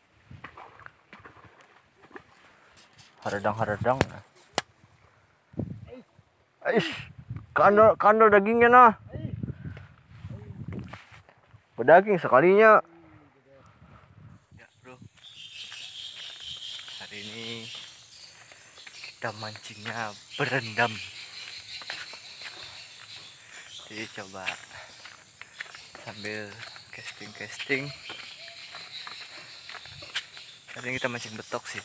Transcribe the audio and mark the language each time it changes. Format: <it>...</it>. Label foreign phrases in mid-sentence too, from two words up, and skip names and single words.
<id>Haradang-haradang. Aish, kandor dagingnya nah. Berdaging sekalinya. Ya, bro. Hari ini kita mancingnya berendam. Jadi coba sambil casting. Hari ini kita mancing betok sih.</id>